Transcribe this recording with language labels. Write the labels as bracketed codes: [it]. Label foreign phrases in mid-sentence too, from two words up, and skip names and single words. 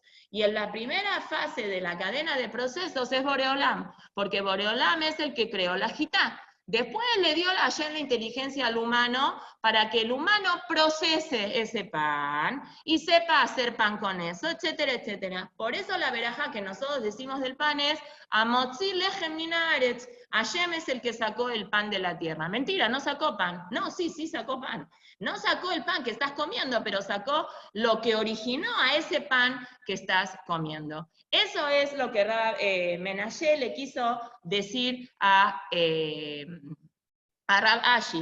[es] Y en la primera fase de la cadena de procesos es Boreolam, porque Boreolam es el que creó la jitá. Después le dio ayer la inteligencia al humano para que el humano procese ese pan y sepa hacer pan con eso, etcétera, etcétera. Por eso la verajá que nosotros decimos del pan es [he] המוציא לחם מן הארץ. [es] Hashem es el que sacó el pan de la tierra. Mentira, no sacó pan. No, sí sacó pan. No sacó el pan que estás comiendo, pero sacó lo que originó a ese pan que estás comiendo. Eso es lo que Menashe le quiso decir a Rab Ashi.